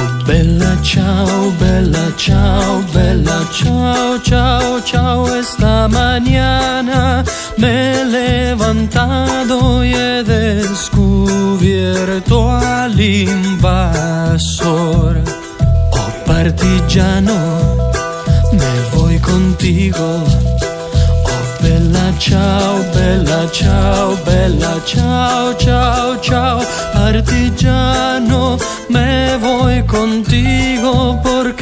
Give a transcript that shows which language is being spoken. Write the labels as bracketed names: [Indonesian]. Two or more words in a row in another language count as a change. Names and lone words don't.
[Italian] Bella ciao, ciao, ciao, ciao. [Spanish] Esta mañana me he levantado y he descubierto al invasor. [Italian] Oh partigiano, [Spanish] me voy contigo. [Italian] Oh bella ciao, ciao, ciao, ciao. Partigiano, [Spanish] me voy contigo porque